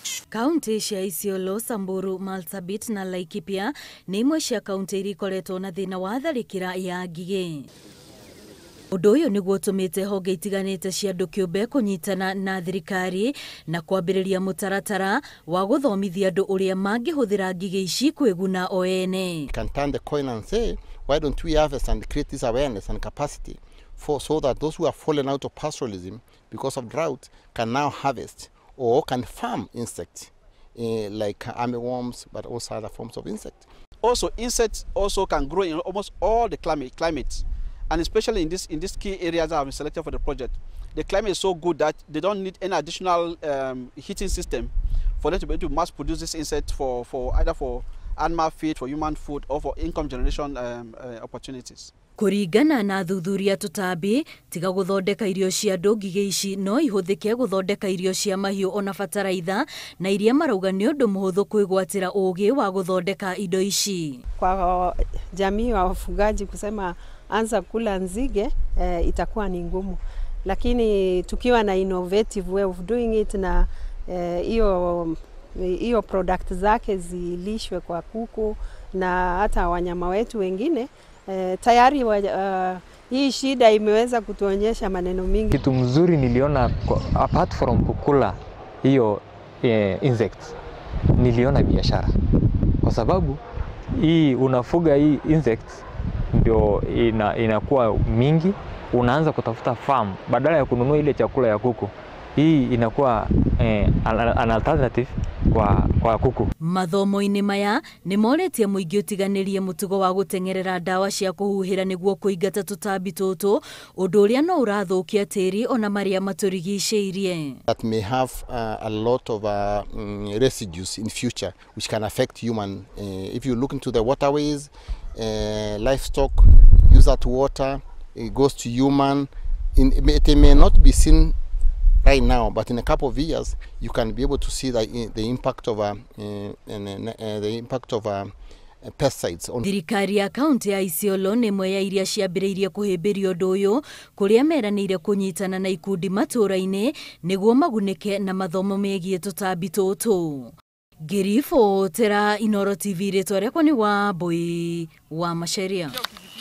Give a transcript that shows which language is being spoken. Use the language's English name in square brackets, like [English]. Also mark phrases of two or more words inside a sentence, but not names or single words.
[Kikuyu] Kaunti cia Isiolo, Samburu, Marsabit na Laikipia nĩ imwe cia kaunti iria ikoretwo na thĩna wa tharĩkĩra ya ngigĩ. Ũndũ ũyũ nĩguo ũtũmĩte honge itiganĩte cia andũ kĩũmbe kũnyitana na thirikari na kwambĩrĩria mũtaratara wa gũthomithia andũ ũrĩa mangĩhũthĩra ngigĩ ici kwĩguna o ene. [English] Can turn the coin and say, why don't we harvest and create this awareness and capacity so that those who have fallen out of pastoralism because of drought can now harvest or can farm insects like armyworms, but also other forms of insects. Also, insects also can grow in almost all the climates, and especially in this key areas that have been selected for the project. The climate is so good that they don't need any additional heating system for them to be able to mass produce this insect for either for animal feed, for human food, or for income generation opportunities. [Kikuyu] Kũringana na thuthuria tũtambi, tiga gũthondeka irio cia andũ, ngigĩ ici no ihũthĩke gũthondeka irio cia mahiũ ona bataraitha, na iria marauga nĩ ũndũ mũhũthũ kwĩgwatĩra ũũgĩ wa gũthondeka indo ici. [Swahili] Kwa jamii wa wafugaji kusema anza kula nzige itakuwa ni ngumu, lakini tukiwa na [English] innovative way of doing it [Swahili] na hiyo product zake zilishwe kwa kuku na hata wanyama wetu wengine, tayari hii shida imeweza kutuonyesha maneno mingi. Kitu mzuri niliona [English] apart from [Swahili] kukula hiyo insects, niliona biashara, kwa sababu hii unafuga hii insects ndio inakuwa mingi, unaanza kutafuta farm badala ya kununua ile chakula ya kuku. Hii inakuwa [English] an alternative [Swahili] kwa kuku. [Kikuyu] Mathomo-inĩ maya nĩ moretie mũingĩ ũtiganĩrie mũtugo wa gũtengerera ndawa cia kũhuhĩra nĩguo kũingata tũtambi tũtũ, ũndũ ũrĩa no ũrathũkia tĩri ona marĩa matũrigicĩirie. [English] That may have a lot of residues in future which can affect human. If you look into the waterways, livestock use that water, it goes to human. It may not be seen right now, but in a couple of years you can be able to see the impact of pesticides on. [Kikuyu] Thirikari ya kaunti ya Isiolo nĩ ĩmwe ya iria ciambĩrĩirie kũhĩmbĩria ũndũ ũyũ, kũrĩa meranĩire kũnyitana na ikundi matũũra-inĩ nĩguo magunĩke na mathomo megiĩ tũtambi tũtũ. Ngiribotera Inooro TV, rĩtwa rĩakwa nĩ Wambui wa Macharia.